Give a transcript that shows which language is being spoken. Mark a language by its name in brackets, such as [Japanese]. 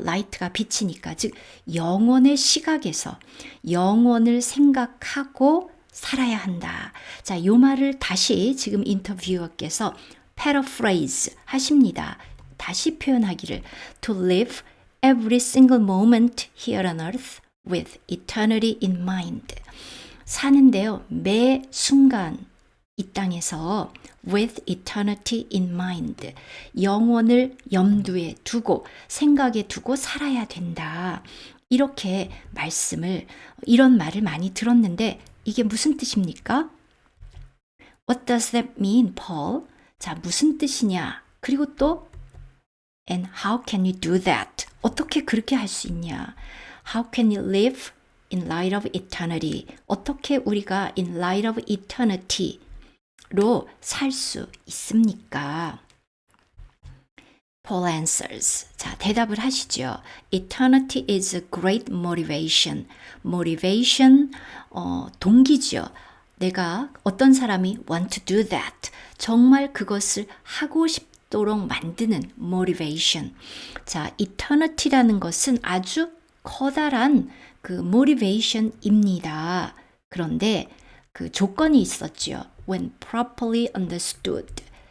[Korean] 라이트가 비치니까. 즉 영원의 시각에서 영원을 생각하고 살아야 한다. 자, 요 말을 다시 지금 인터뷰어께서 paraphrase 하십니다. 다시 표현하기를 [English] to live every single moment here on earth with eternity in mind. [Korean] 사는데요. 매 순간 이 땅에서 [English] with eternity in mind. [Korean] 영원을 염두에 두고 생각에 두고 살아야 된다. 이렇게 이런 말을 많이 들었는데 이게 무슨 뜻입니까? [English] What does that mean, Paul? [Korean] 자, 무슨 뜻이냐? 그리고 또 [English] and how can you do that? [Korean] 어떻게 그렇게 할 수 있냐? [English] How can you live in light of eternity? [Korean] 어떻게 우리가 [English] in light of eternity [Korean] 로 살 수 있습니까? [English] Paul answers. [Korean] 자, 대답을 하시죠. [English] Eternity is a great motivation. [Korean] Motivation, 동기죠. 내가 어떤 사람이 [English] want to do that. [Korean] 정말 그것을 하고 싶도록 만드는 motivation. 자, eternity라는 것은 아주 커다란 그 motivation입니다. 그런데 그 조건이 있었죠. [English] When properly understood.